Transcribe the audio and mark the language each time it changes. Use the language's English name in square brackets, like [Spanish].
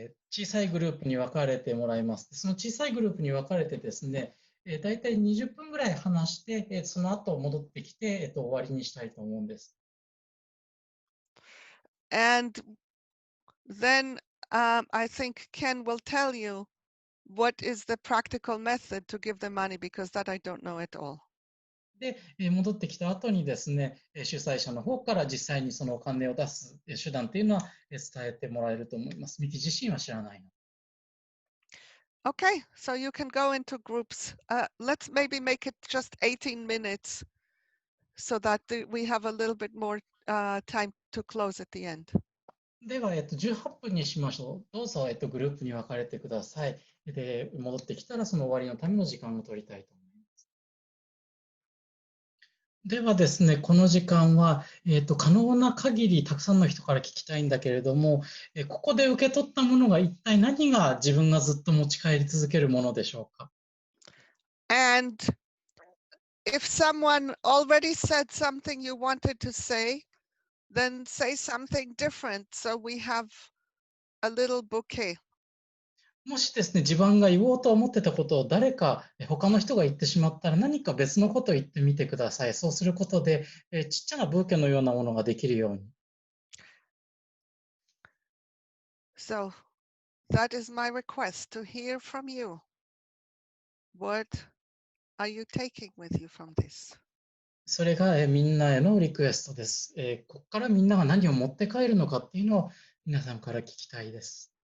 [Japanese] 小さいグループに分かれてもらいます。その小さいグループに分かれてですね、だいたい20分ぐらい話して、その後戻ってきて、終わりにしたいと思うんです。 [English] And then I think Ken will tell you what is the practical method to give the money, because that I don't know at all. [Japanese] で、戻ってきた後にですね、主催者の方から実際にそのお金を出す手段っていうのは伝えてもらえると思います。ミキ自身は知らないの。 [English] Okay, so you can go into groups. Let's maybe make it just 18 minutes so that we have a little bit more time to close at the end. [Japanese] では、18分にしましょう。どうぞ、グループに分かれてください。で、戻ってきたらその終わりのための時間を取りたいと思います。ではですね、この時間は、可能な限りたくさんの人から聞きたいんだけれども、ここで受け取ったものが一体何が自分がずっと持ち帰り続けるものでしょうか。 [English] And if someone already said something you wanted to say, then say something different so we have a little bouquet. [Japanese] もしですね、自分が言おうと思ってたことを誰か他の人が言ってしまったら、何か別のことを言ってみてください。そうすることで、ちっちゃなブーケのようなものができるように。 [English] So that is my request, to hear from you. What are you taking with you from this? [Japanese] それがみんなへのリクエストです。ここからみんなが何を持って帰るのかっていうのを皆さんから聞きたいです。